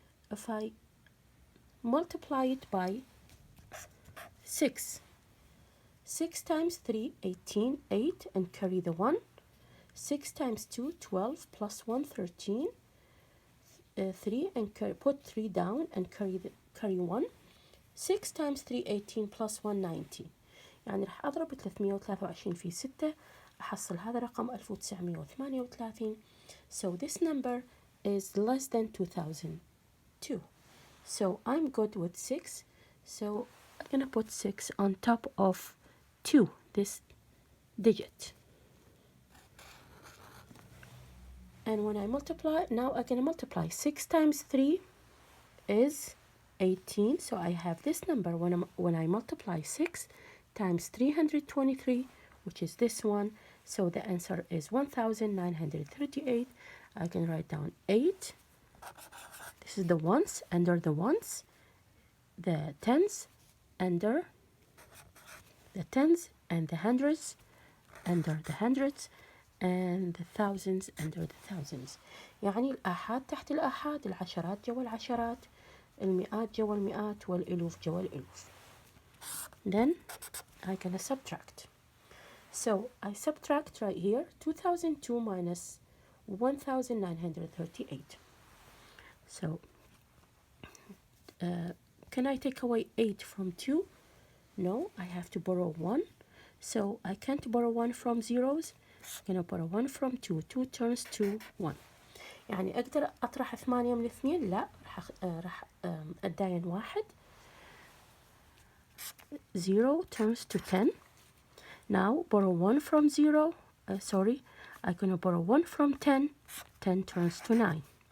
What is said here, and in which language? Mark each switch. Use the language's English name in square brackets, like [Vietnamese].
[English] If I multiply it by 6, 6 times 3, 18, 8, and carry the 1. 6 times 2, 12, plus 1, 13, 3, and put 3 down and carry 1. 6 times 3, 18, plus 1, 90. [Arabic] يعني راح أضرب 323 في 6 أحصل هذا رقم 1938. [English] So this number is less than 2002. So I'm good with 6. So I'm gonna put 6 on top of 2, this digit. And when I multiply, now I'm gonna multiply. 6 times 3 is 18. So I have this number when I multiply 6 times 323, which is this one. So the answer is 1938. I can write down 8. This is the ones, under the ones, the tens under the tens, and the hundreds under the hundreds, and the thousands under the thousands. [Arabic] يعني الآحاد تحت الآحاد، العشرات جوا العشرات، المئات جوا المئات، والألوف جوا الألوف. [English] Then I'm gonna subtract. So I subtract right here 2002 minus 1938. So can I take away 8 from 2? No, I have to borrow 1. So I can't borrow 1 from zeros. I'm gonna borrow 1 from 2. 2 turns to 1. [Arabic] يعني أقدر أطرح 8 من 2؟ لا، راح أتداين 1. [English] 0 turns to 10. Now borrow 1 from 0. I'm gonna borrow 1 from 10. 10 turns to 9.